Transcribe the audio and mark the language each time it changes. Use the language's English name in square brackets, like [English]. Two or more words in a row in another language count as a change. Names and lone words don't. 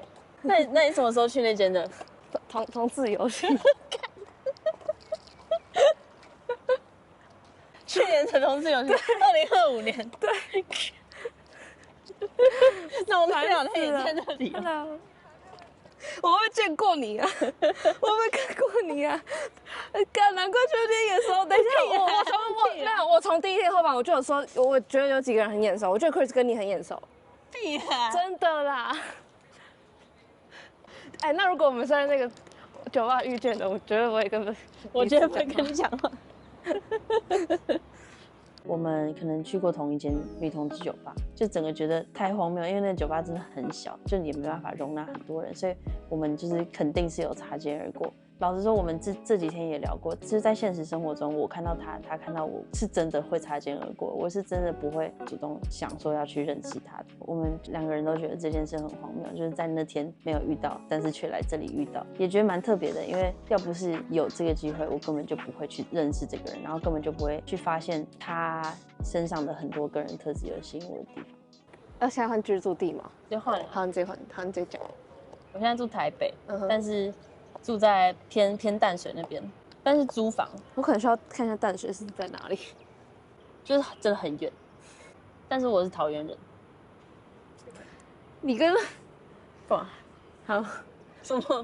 [Chinese] 那你什麼時候去那間的？同自由去。去年才同自由去，2025年。對。那我们俩他也在那裡啊。我会不會見過你啊？我會不會看過你啊？難怪秋天眼熟。等一下，我從第一天後吧，我就有說，我覺得有幾個人很眼熟，我覺得 Chris 跟你很眼熟。屁啊！真的啦。哎，那如果我們在那個酒吧遇見的，我絕對不會跟你講話。我們可能去過同一間女同志酒吧，就整個覺得太荒謬，因為那個酒吧真的很小，就也沒辦法容納很多人，所以我們就是肯定是有擦肩而過。老實說，我們這幾天也聊過，就是在現實生活中，我看到他，他看到我，是真的會擦肩而過，我是真的不會主動想說要去認識他的。我們兩個人都覺得這件事很荒謬，就是在那天沒有遇到，但是卻來這裡遇到，也覺得蠻特別的。因為要不是有這個機會，我根本就不會去認識這個人，然後根本就不會去發現他身上的很多個人特質有吸引我的地方。要現在換居住地嗎？就換了。好，你自己換，好，你自己講。我現在住台北，但是住在偏淡水那邊，但是租房。我可能需要看一下淡水是在哪裡，就是真的很遠。但是我是桃園人。你跟幹嘛？好，什麼？